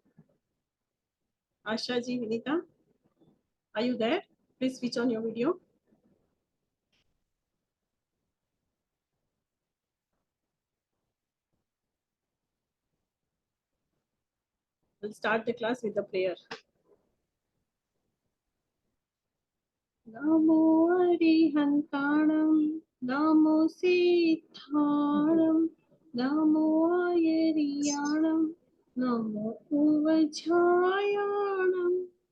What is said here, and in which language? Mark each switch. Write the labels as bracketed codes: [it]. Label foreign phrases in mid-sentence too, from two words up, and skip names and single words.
[en] Asha ji, Vinita, are you there? Please switch on your video. We'll start the class with the prayer. [pra] Namo Arihantanam, Namo Siddhanam, Namo Ayariyanam, Namo Uvajayanam,